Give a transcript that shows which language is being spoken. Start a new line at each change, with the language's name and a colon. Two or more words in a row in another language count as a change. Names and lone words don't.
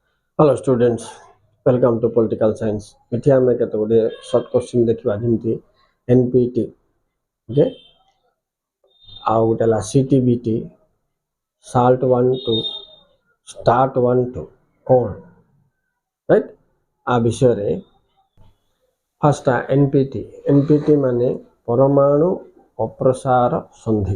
English: Hello students, welcome to Political Science.
Odia: ଏଠି ଆମେ କେତେ ଗୁଡ଼ିଏ
English: short question
Odia: ଦେଖିବା ଯେମିତି NPT, okay? ଆଉ ଗୋଟେ ହେଲା CTBT, SALT 1 2, START 1 2 କ'ଣ? ରାଇଟ୍? ଆ ବିଷୟରେ ଫାର୍ଷ୍ଟ NPT ମାନେ ପରମାଣୁ ଅପ୍ରସାର ସନ୍ଧି।